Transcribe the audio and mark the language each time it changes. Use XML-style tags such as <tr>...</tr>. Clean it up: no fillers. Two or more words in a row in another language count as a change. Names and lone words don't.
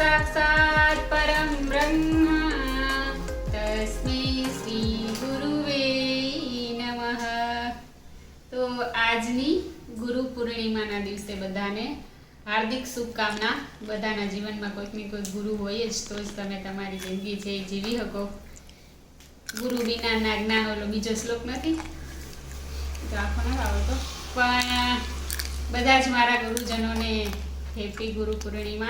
<sa>साक्षात् परं ब्रह्म तस्मै श्री गुरुवे नमः।</sa> <gu>तो આજની ગુરુ પૂર્ણિમાના દિવસે બધાને હાર્દિક શુભકામના। બધાના જીવનમાં કોઈક ને કોઈ ગુરુ હોય જ તો જ તમે તમારી જિંદગી છે જીવી શકો। ગુરુ વિનાના જ્ઞાન ઓલો બીજો શ્લોક નથી તો આખો ન આવતો, પણ બધા જ મારા ગુરુજનોને હેપી ગુરુ પૂર્ણિમા।</gu>